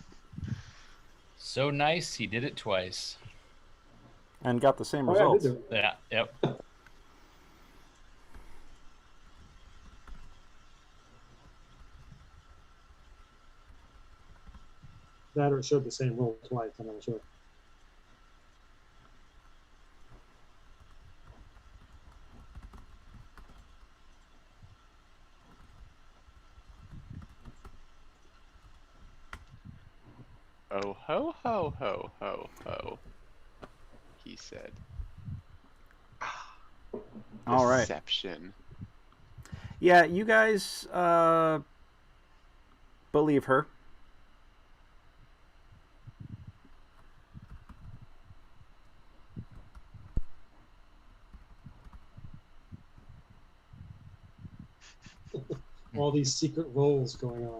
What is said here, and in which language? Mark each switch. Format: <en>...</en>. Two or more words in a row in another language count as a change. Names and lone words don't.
<en>So nice, he did it twice. And got the same Oh, yeah, I did results. do it. Yeah, yep. That or it showed the same roll twice, I'm not sure. Oh ho ho ho ho ho, he said. All right. Deception. Yeah, you guys believe her. All these secret rolls going on.</en>